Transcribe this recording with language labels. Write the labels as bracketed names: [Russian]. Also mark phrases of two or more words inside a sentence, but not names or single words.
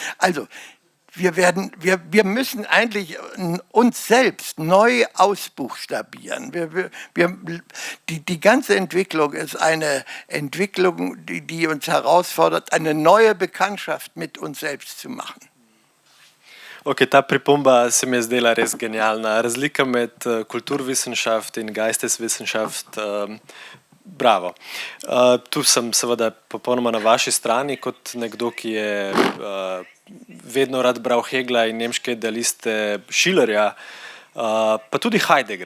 [German] Also, wir müssen eigentlich uns selbst neu ausbuchstabieren. Die ganze Entwicklung ist eine Entwicklung, die uns herausfordert, eine neue Bekanntschaft mit uns selbst zu machen. [Slovenian] Okay, ta pripomba se mi je zdela res genialna. Razlika med kulturwissenschaft in Geisteswissenschaft, bravo. Tu sem seveda popolnoma na vaši strani, kot nekdo, ki je vedno rad bral Hegla in nemške idealiste Schillerja, pa tudi Heideggera.